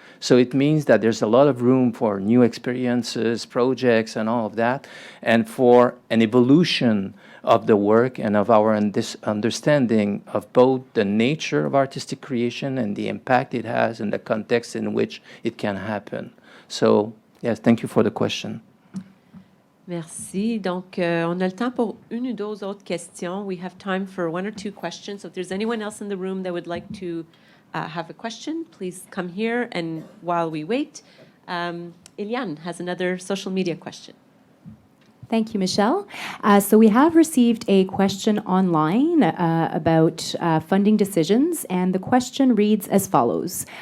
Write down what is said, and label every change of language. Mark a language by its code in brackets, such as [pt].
[en] So it means that there's a lot of room for new experiences, projects, and all of that, and for an evolution of the work and of our understanding of both the nature of artistic creation and the impact it has and the context in which it can happen. So, yes, thank you for the question. [fr] Merci. Donc, on a le temps pour une ou deux autres questions. [en] We have time for one or two questions. So if there's anyone else in the room that would like to have a question, please come here. And while we wait, Eliane has another social media question. Thank you, Michelle. So we have received a question online about funding decisions, and the question reads as follows.